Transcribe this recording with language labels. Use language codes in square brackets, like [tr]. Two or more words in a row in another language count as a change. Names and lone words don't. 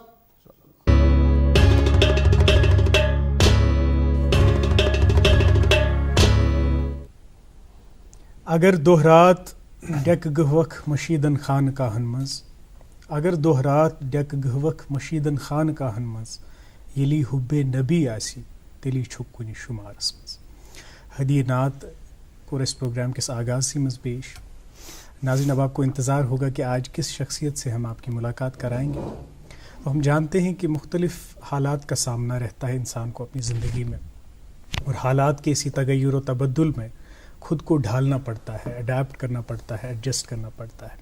[ks] اگر دۄہ رات ڈیکہٕ گٔہوکھ مشیٖدن خانقاہن منٛز اگر دۄہ رات ڈیکہٕ گٔہوکھ مشیٖدن خانقاہن منٛز ییٚلی حُبے نبی آسی تیٚلی چھُکھ کُنہِ شُمارس منٛز. ہدیہ نعت کوٚر اَسہِ پروگرام کِس آغازسٕے منٛز پیش. [ur] ناظرین اب آپ کو انتظار ہوگا کہ آج کس شخصیت سے ہم آپ کی ملاقات کرائیں گے. ہم جانتے ہیں کہ مختلف حالات کا سامنا رہتا ہے انسان کو اپنی زندگی میں, اور حالات کے اسی تغیر و تبدل میں خود کو ڈھالنا پڑتا ہے, اڈیپٹ کرنا پڑتا ہے, ایڈجسٹ کرنا پڑتا ہے.